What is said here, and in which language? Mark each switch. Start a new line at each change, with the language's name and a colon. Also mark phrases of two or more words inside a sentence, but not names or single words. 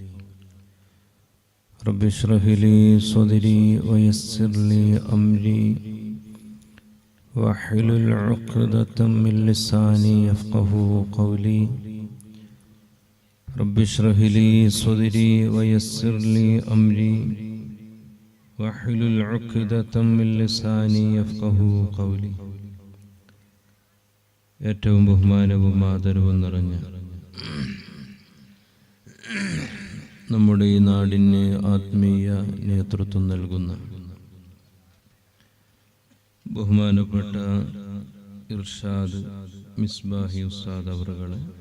Arabic: رب اشرح لي صدري ويسر لي أمري واحلل عقدة من لساني يفقهوا قولي. رب اشرح لي صدري ويسر لي أمري واحلل عقدة من لساني يفقهوا قولي.
Malayalam: ഏറ്റവും ബഹുമാനവും ആദരവും നിറഞ്ഞ നമ്മുടെ ഈ നാടിന് ആത്മീയ നേതൃത്വം നൽകുന്ന ബഹുമാനപ്പെട്ട ഇർഷാദ് മിസ്ബാഹി ഉസ്താദ് അവറുകളെ,